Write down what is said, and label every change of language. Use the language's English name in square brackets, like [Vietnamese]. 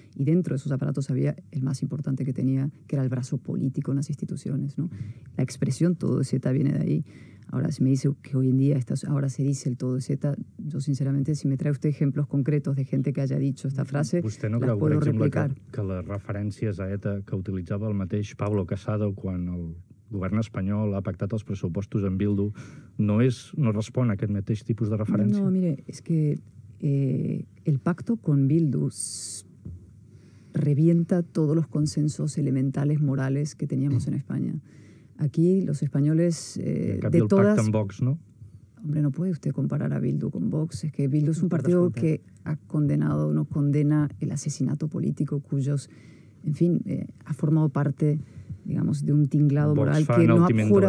[Spanish] Y dentro de esos aparatos había el más importante que tenía, que era el brazo político en las instituciones, ¿no? La expresión todo es ETA viene de ahí. Ahora, si me dice que hoy en día ahora se dice el todo es ETA, yo sinceramente, si me trae usted ejemplos concretos de gente que haya dicho esta frase, las puedo replicar. [Catalan] Que les referències a ETA que utilitzava el mateix Pablo Casado quan el govern espanyol ha pactat els pressupostos en Bildu no respon a aquest mateix tipus de referència? [Spanish] No, mire, es que el pacto con Bildu revienta todos los consensos elementales morales que teníamos en España. Aquí los españoles de todas... [Catalan] pacte amb Vox, ¿no? [Spanish] Hombre, no puede usted comparar a Bildu con Vox. Es que Bildu es un partido que ha condenado, no condena el asesinato político, cuyos, en fin, ha formado parte, digamos, de un tinglado moral que no abjura...